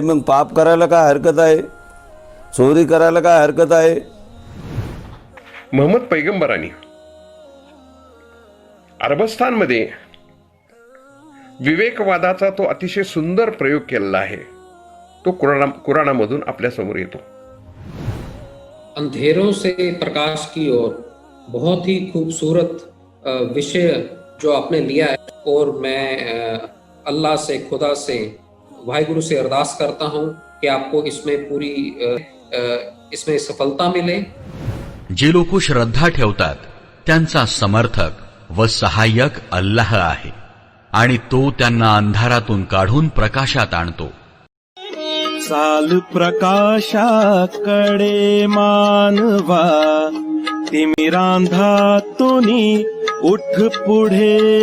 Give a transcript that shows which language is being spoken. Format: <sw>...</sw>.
<mr>मग पाप करायला काय हरकत आहे, चोरी करायला काय हरकत आहे. मोहम्मद पैगंबरांनी अरबस्थानमध्ये विवेकवादाचा तो अतिशय सुंदर प्रयोग केलेला आहे. तो कुराणामधून आपल्या समोर येतो.</mr> <hi>अंधेरों से प्रकाश की ओर बहुत ही खूबसूरत विषय जो आपने लिया है, और मैं अल्लाह से, खुदा से, वाहिगुरु से अरदास करता हूँ कि आपको इसमें पूरी इसमें सफलता मिले.</hi> <mr>जे लोक श्रद्धा ठेवतात त्यांचा समर्थक व सहाय्यक अल्लाह आहे आणि तो त्यांना अंधारातून काढून प्रकाशात आणतो. चाल प्रकाशाकडे मानवा, तिमिरांधातूनी उठ पुढे.</mr>